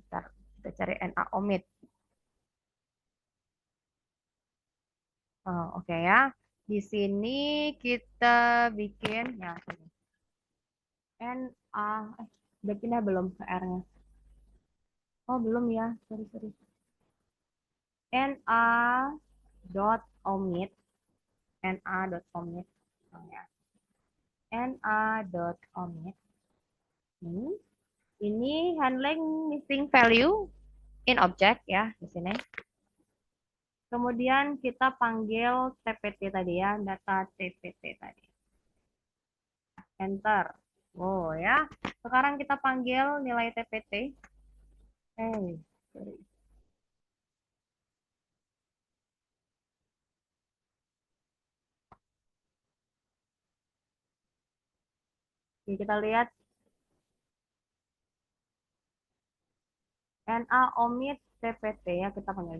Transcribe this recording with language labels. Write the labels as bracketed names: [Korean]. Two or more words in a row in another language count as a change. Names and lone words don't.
[Indonesian] Ntar kita cari NaOmit. Oh, oke ya. Di sini kita bikin ya sini. Udah pindah belum ke R-nya? Oh, belum ya. [English] Sorry, sorry. [Indonesian] NA dot omit na.omit oh, ya. na.omit ini [English] handling missing value in object [Indonesian] ya di sini. Kemudian kita panggil TPT tadi ya, data TPT tadi. Enter. Oh ya. Sekarang kita panggil nilai TPT. Sorry. Oke, kita lihat NA omit TPT ya kita panggil.